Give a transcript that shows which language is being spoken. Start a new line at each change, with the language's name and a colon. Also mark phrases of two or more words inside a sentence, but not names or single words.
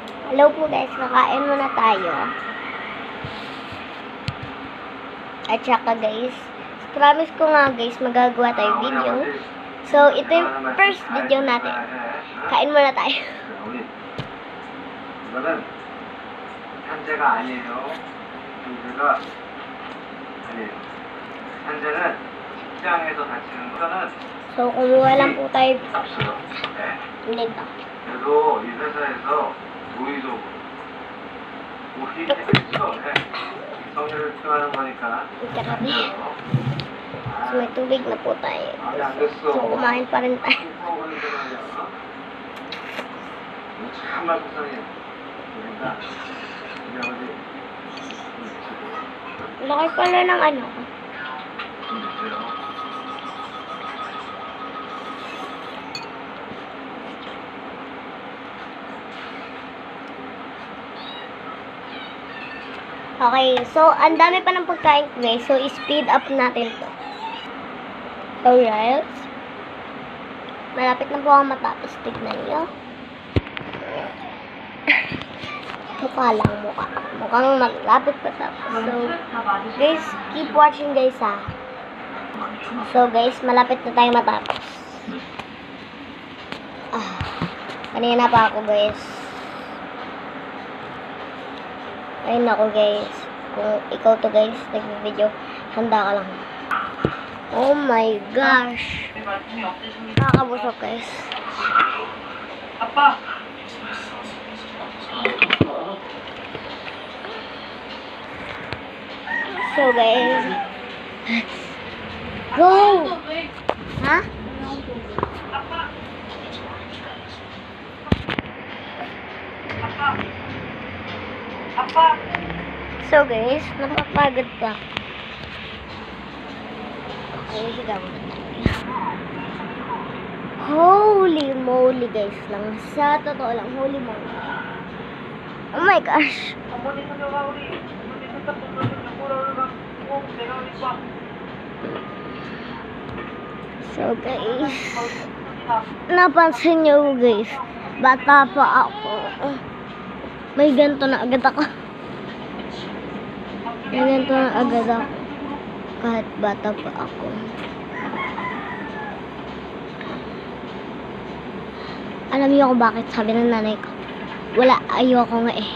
Filipino: Hello po guys, kakain muna tayo. At saka guys, promise ko nga guys, magagawa tayo video. So, ito yung
English: first video
Filipino: natin. Kain muna tayo.
Korean: 이거는 현재가 아니에요. 현재가 아니에요. 현재는 직장에서 다치는 거는
Filipino: So, kumuha lang po tayo
Korean: 없어요. 네.
Filipino: nito.
Korean: 그래도 이 회사에서 도의적으로 있죠. 네. 성의를 표하는 거니까.
Filipino: Grabe. So, may tubig na po tayo. So, kumain pa rin tayo.
Korean: 정말 속상해요. 그러니까 우리 아버지
Filipino: Laki pala ng ano.
Korean: 좀 주세요.
English: Okay, so,
Filipino: ang dami pa ng pagkain guys. So,
English: speed up
Filipino: natin to. Alright. Malapit na po ako matapos. Tignan nyo. Mukha lang, mukha. Mukhang malapit pa tapos.
English: So, guys, keep watching guys
Filipino: ha.
English: So, guys,
Filipino: malapit na tayo matapos. Kanina pa ako guys. Ayun ako guys. Kung ikaw to guys, nag-video, handa ka lang.
English: Oh my gosh.
Filipino: Nakakabusok guys.
Korean: 아빠.
English: So guys, go!
Filipino: Ha?
English: So guys,
Filipino: napapagod pa. Okay, higa mo.
English: Holy moly guys
Filipino: lang. Sa totoo lang,
English: holy moly. Oh my gosh. So guys,
Filipino: napansin nyo guys, bata pa ako. May ganito na agad ako. May ganito na agad ako. Kahit bata pa ako. Alam niyo kung bakit sabi ng nanay ko, wala, ayoko nga eh.